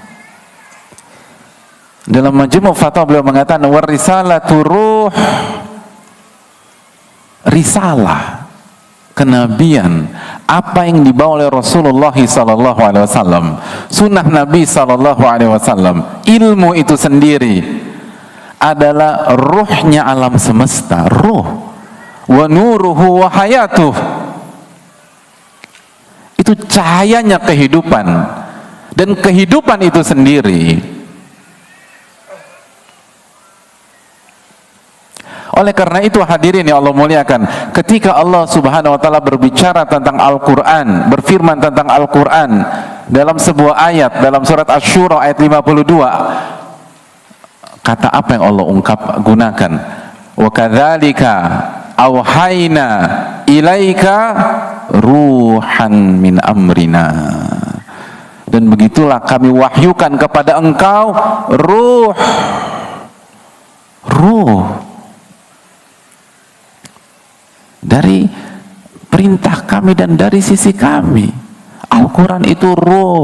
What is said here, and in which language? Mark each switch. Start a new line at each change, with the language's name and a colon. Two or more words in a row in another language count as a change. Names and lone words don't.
Indonesian: Dalam Majmu' Fatawa beliau mengatakan
Arabic: والرسالة روح,
Indonesian: risalah kenabian, apa yang dibawa oleh Rasulullah SAW, sunnah Nabi SAW, ilmu itu sendiri adalah ruhnya alam semesta, ruh,
Arabic: ونوره وحياته,
Indonesian: itu cahayanya kehidupan, dan kehidupan itu sendiri. Oleh karena itu hadirin yang Allah muliakan, ketika Allah
Arabic: سبحانه وتعالى
Indonesian: berbicara tentang Al-Qur'an, berfirman tentang Al-Qur'an dalam sebuah ayat dalam surat Asy-Syura ayat 52, kata apa yang Allah gunakan?
Arabic: وكذلك أوحينا إليك روحا من أمرنا.
Indonesian: Dan begitulah kami wahyukan kepada engkau ruh dari perintah kami dan dari sisi kami. Al-Quran itu ruh.